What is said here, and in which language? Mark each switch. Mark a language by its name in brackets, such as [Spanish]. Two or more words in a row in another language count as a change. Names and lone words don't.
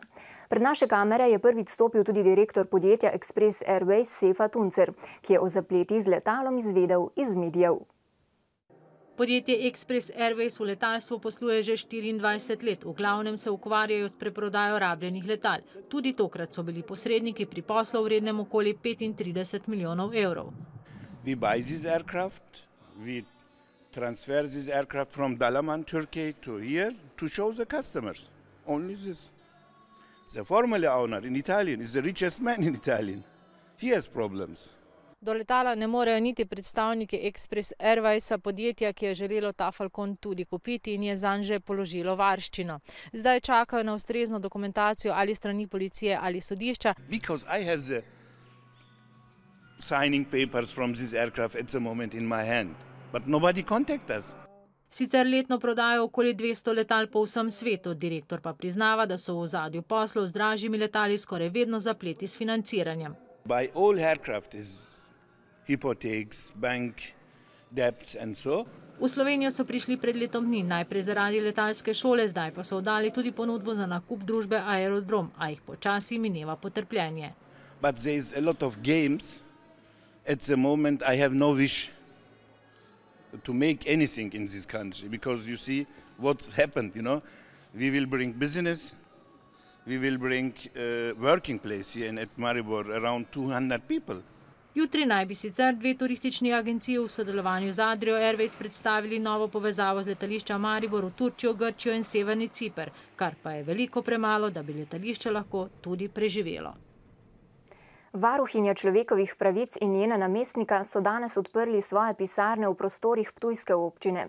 [Slovenian] Pred naše kamere je prvič stopil tudi direktor podjetja Express Airways Sefa Tuncer, ki je o zapletih z letalom izvedel iz medijev. Podjetje Express Airways v letalstvu posluje že 24 let. V glavnem se ukvarjajo s preprodajo rabljenih letal. Tudi tokrat so bili posredniki pri poslu vrednem okoli 35 milijonov evrov. [English] We buy this aircraft, we transfer this aircraft from Dalaman, Turkey to here to show the customers. Only this. The former owner in Italian is the richest man in Italian. He has problems. [Slovenian] Do letala ne morejo niti predstavniki Express Airwaysa, podjetja, ki je želelo ta Falcon tudi kupiti in je zanj že položilo varščino. Zdaj čakajo na ustrezno dokumentacijo ali strani policije ali sodišča. [English] Because I have the signing papers from this aircraft at the moment in my hand, but nobody contact us. [Slovenian] Sicer letno prodajo okoli 200 letal po vsem svetu, direktor pa priznava, da so v ozadju poslov z dražjimi letali skoraj vedno zapleti s financiranjem. [English] By all aircraft is hypotheks, bank debts and so. [Slovenian] V Slovenijo so prišli pred letom dni, najprej zaradi letalske šole, zdaj pa so oddali tudi ponudbo za nakup družbe Aerodrom, a jih počasi mineva potrpljenje. [English] But there is a lot of games. At the moment I have no wish to make anything in this country, because you see what's happened, you know. We will bring business, we will bring working place here at Maribor, around 200 people. [Slovenian] Jutri naj bi sicer dve turistični agenciji v sodelovanju z Adrio Airways predstavili novo povezavo z letališča Maribor v Turčijo, Grčijo in Severni Ciper, kar pa je veliko premalo, da bi letališče lahko tudi preživelo. Varuhinja človekovih pravic in njena namestnika so danes odprli svoje pisarne v prostorih ptujske občine.